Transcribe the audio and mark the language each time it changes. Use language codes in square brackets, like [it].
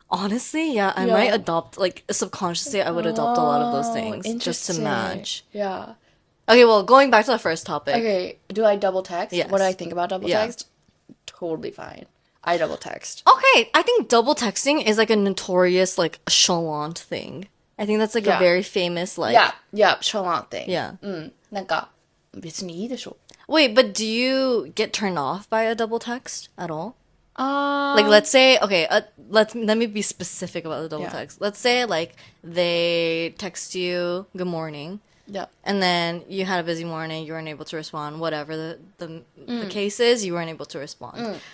[en] Honestly, yeah, I might adopt, like, subconsciously, I would adopt a lot of those things just to Interesting. match. Yeah. Okay, well, going back to the first topic. Okay, do I double text? Yes. What do I think about double Yeah. text? Totally fine. I double text. Okay, I think double texting is like a notorious, like, chalant thing. I think that's like a Yeah. very famous, like. Yeah, chalant thing. Yeah. [ja] なんか、別にいいでしょ。 [en] Wait, but do you get turned off by a double text at all? Like, Like, let's say, okay, let me be specific about the double Yeah. text. Let's say, like, they text you good morning, yeah. and then you had a busy morning, you weren't able to respond, whatever the case is, you weren't able to respond.